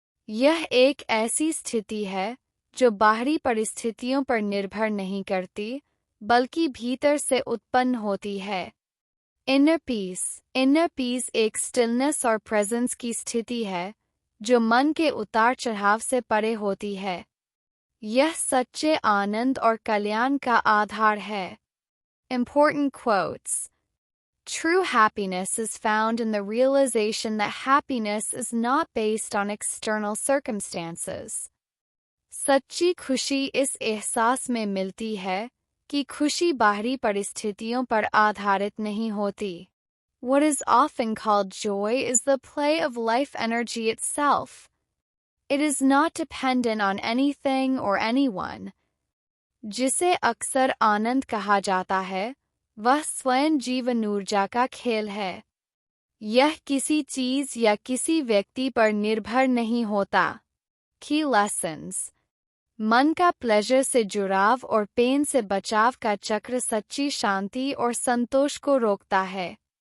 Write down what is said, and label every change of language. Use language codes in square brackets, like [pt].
[hi] यह एक ऐसी स्थिति है जो बाहरी परिस्थितियों पर निर्भर नहीं करती, बल्कि भीतर से उत्पन्न होती है। [en] Inner peace. [hi] इनर पीस एक स्टिलनेस और प्रेजेंस की स्थिति है जो मन के उतार चढ़ाव से परे होती है। यह सच्चे आनंद और कल्याण का आधार है। [en] Important quotes. True happiness is found in the realization that happiness is not based on external circumstances. [hi] सच्ची खुशी इस एहसास में मिलती है कि खुशी बाहरी परिस्थितियों पर आधारित नहीं होती। [en] What is often called joy is the play of life energy itself. It is not dependent on anything or anyone. [hi] जिसे अक्सर आनंद कहा जाता है, वह स्वयं जीवन ऊर्जा का खेल है। यह किसी चीज या किसी व्यक्ति पर निर्भर नहीं होता। [en] Key lessons. [hi] मन का प्लेजर से जुड़ाव और पेन से बचाव का चक्र सच्ची शांति और संतोष को रोकता है।